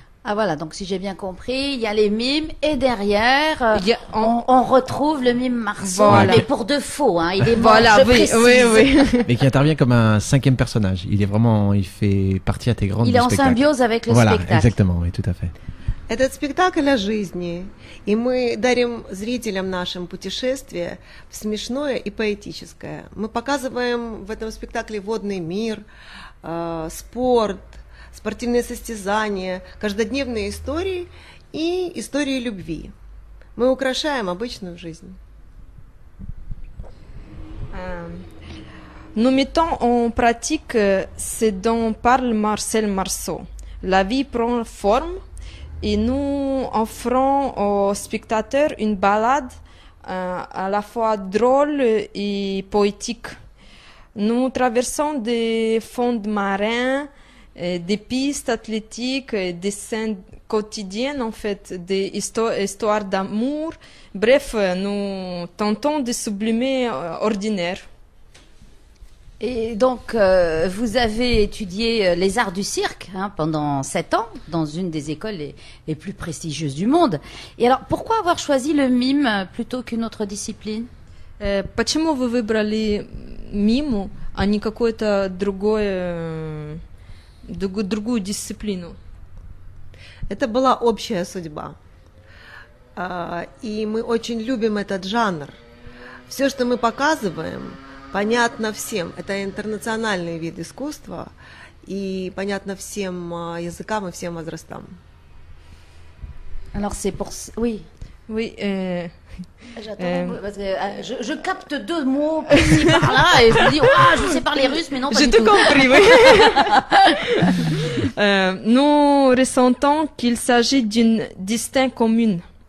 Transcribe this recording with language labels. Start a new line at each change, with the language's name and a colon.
French: Ah voilà, donc si j'ai bien compris, il y a les mimes et derrière, on retrouve le mime Marceau, voilà. Mais pour de faux, hein, il est mort, voilà, je précise. Oui. Mais qui intervient comme un 5e personnage. Il fait partie intégrante du spectacle. Il est en symbiose avec le voilà, spectacle. Exactement, oui, tout à fait.
Russian: Этот спектакль о жизни, и мы дарим зрителям нашим путешествие в смешное и поэтическое. Мы показываем в этом спектакле водный мир, спорт, спортивные состязания, каждодневные истории и истории любви. Мы украшаем обычную жизнь.
French: Nous mettons en pratique ce dont parle Marcel Marceau. La vie prend forme et nous offrons aux spectateurs une balade à la fois drôle et poétique. Nous traversons des fonds marins, des pistes athlétiques, des scènes quotidiennes en fait, des histoires d'amour. Bref, nous tentons de sublimer ordinaire. Et donc, vous avez étudié les arts du cirque pendant 7 ans dans une des écoles les plus prestigieuses du monde. Et alors, pourquoi avoir choisi le mime plutôt qu'une autre discipline?
Russian: Почему вы выбрали миму, а не какую-то другую дисциплину? Это была общая судьба. И мы очень любим этот жанр. Все, что мы показываем, понятно всем. Это интернациональный вид искусства и понятно всем языкам и всем возрастам.
French: Alors c'est pour... Oui. Oui. J'attends, parce que, je capte 2 mots par-ci par-là et je me dis, je sais parler russe, mais non, pas J'ai du tout. tout compris, oui. Nous ressentons qu'il s'agit d'une distinction commune.